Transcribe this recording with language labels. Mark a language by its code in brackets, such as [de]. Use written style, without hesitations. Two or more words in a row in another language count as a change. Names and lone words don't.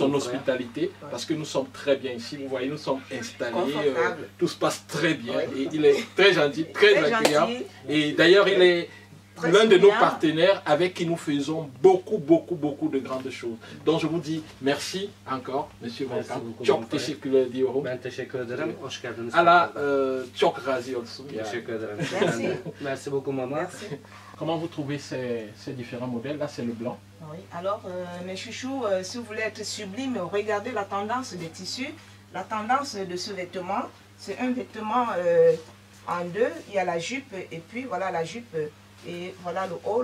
[fr] son hospitalité parce que nous sommes très bien ici. Vous voyez, nous sommes installés, Confortable. tout se passe très bien Oui. et il est très gentil, très agréable. gentil. Et d'ailleurs, il est Très l'un de nos souriant. partenaires avec qui nous faisons beaucoup de grandes choses. Donc je vous dis merci encore, Monsieur Merci Volkan. beaucoup, [tr] Çok [fr] mon frère. [tr] teşekkür ediyorum. Ben teşekkür ederim. Hoş geldiniz. Allah çok razı olsun. Teşekkür ederim. [fr] Merci. Merci beaucoup maman. Merci. Comment vous trouvez ces différents modèles? Là, c'est le blanc. Oui, alors mes chouchous, si vous voulez être sublime, regardez la tendance des tissus. La tendance de ce vêtement, c'est un vêtement en deux. Il y a la jupe et puis voilà la jupe et voilà le haut.